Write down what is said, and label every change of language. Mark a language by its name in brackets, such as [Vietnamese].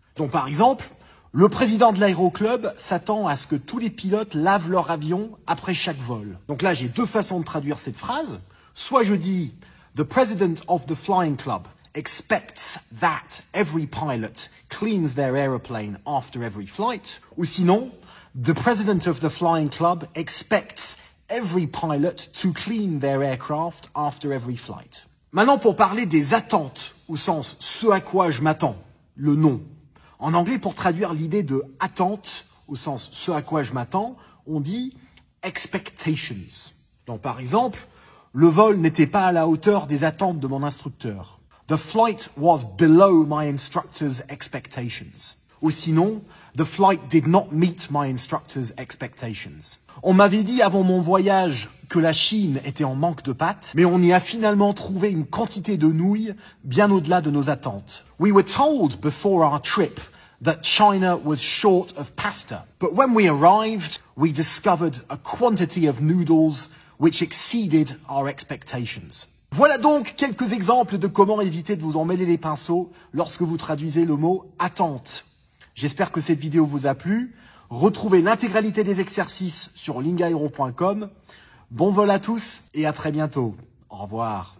[French] Donc par exemple, le président de l'aéroclub s'attend à ce que tous les pilotes lavent leur avion après chaque vol. Donc là, j'ai deux façons de traduire cette phrase. Soit je dis [English] « The president of the flying club expects that every pilot cleans their aeroplane after every flight » [French] ou sinon [English] « The president of the flying club expects every pilot to clean their aircraft after every flight ». [French] Maintenant, pour parler des attentes, au sens « ce à quoi je m'attends », le nom. En anglais, pour traduire l'idée de attente, au sens ce à quoi je m'attends, on dit expectations. Donc par exemple, le vol n'était pas à la hauteur des attentes de mon instructeur. [English] The flight was below my instructor's expectations. [French] Ou sinon, [English] the flight did not meet my instructor's expectations. [French] On m'avait dit avant mon voyage que la Chine était en manque de pâtes, mais on y a finalement trouvé une quantité de nouilles bien au-delà de nos attentes. [English] We were told before our trip that China was short of pasta, but when we arrived, we discovered a quantity of noodles which exceeded our expectations. [French] Voilà donc quelques exemples de comment éviter de vous emmêler les pinceaux lorsque vous traduisez le mot « attente ». J'espère que cette vidéo vous a plu. Retrouvez l'intégralité des exercices sur lingaero.com. Bon vol à tous et à très bientôt. Au revoir.